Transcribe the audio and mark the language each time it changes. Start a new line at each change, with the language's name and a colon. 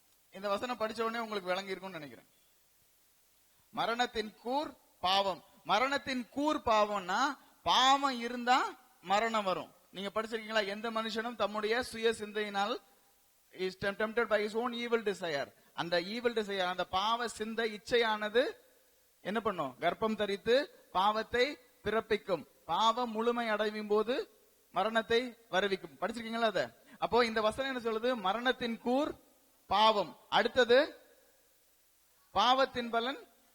Tamil: இந்த வசனம் படிச்ச உடனே உங்களுக்கு விளங்கி இருக்கும்னு நினைக்கிறேன். மரணத்தின் கூர் பாவம். மரணத்தின் கூர் பாவம்னா பாவம் இருந்தா மரணம் வரும். நீங்க படிச்சிருக்கீங்களா? எந்த மனுஷனும் தம்முடைய சுய சிந்தையினால்
English: is tempted by his own evil desire.
Tamil: அந்த evil desire, அந்த பாவ சிந்தை இச்சையானது என்ன பண்ணும்? கர்ப்பம் தரித்து பாவத்தை பிறப்பிக்கும். பாவம் முழுமை அடையும் போது மரணத்தை வருவிக்கும். படிச்சிருக்கீங்களா அத? அப்போ இந்த வசனம் என்ன சொல்லுது? மரணத்தின் கூர் பாவம். அடுத்தது பாவத்தின் பலன்.